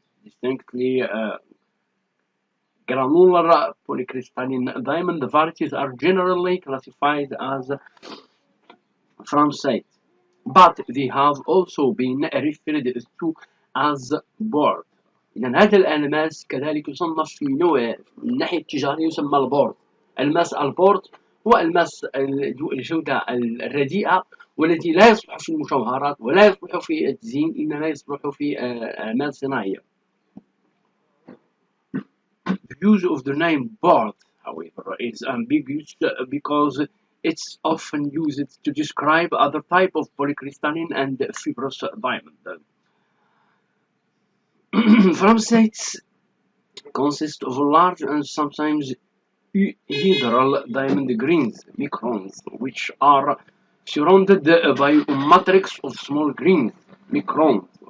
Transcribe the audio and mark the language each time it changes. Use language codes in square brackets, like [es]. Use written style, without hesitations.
[en] Distinctly granular polycrystalline diamond varieties are generally classified as Framsite, but they have also been referred to as board. [ar] إذا هذا الألماس كذلك يصنف في نوع من الناحية التجارية يسمى البورد. الماس البورد هو الماس الجودة الرديئة والذي لا يصلح في المجوهرات ولا يصلح في التزيين، إنما يصلح في أعمال صناعية. [en] The use of the name board, however, is ambiguous because it's often used to describe other type of polycrystalline and fibrous diamond. Framsites consist of large and sometimes hydral diamond grains, microns, which are surrounded by a matrix of small grains, microns.